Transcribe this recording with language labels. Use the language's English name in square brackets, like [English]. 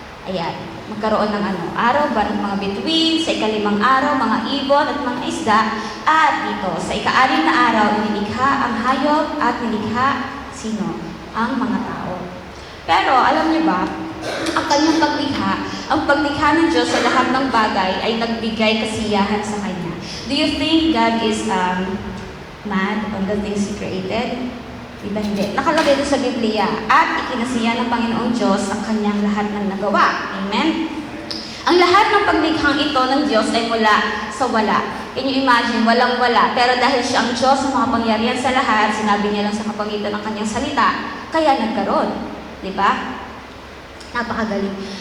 [Filipino] Ayan, magkaroon ng araw, ng mga bituin, sa ikalimang araw, mga ibon at mga isda, at dito, sa ika-anim na araw, nilikha ang hayop at nilikha sino? Ang mga tao. Pero, alam niyo ba, ang kanyang paglikha ng Diyos sa lahat ng bagay ay nagbigay kasiyahan sa Kanya. [English] Do you think God is mad on the things He created? [Filipino] Diba hindi? Nakalagay doon sa Biblia. At ikinasiya ng Panginoong Diyos ang Kanyang lahat ng nagawa. Amen? Ang lahat ng paglikhang ito ng Diyos ay mula sa wala. [English] Can you imagine? [Filipino] Walang-wala. Pero dahil siya ang Diyos na makapangyarihan sa lahat, sinabi niya lang sa kapagitan ng Kanyang salita, kaya nagkaroon. Diba? Napakagaling.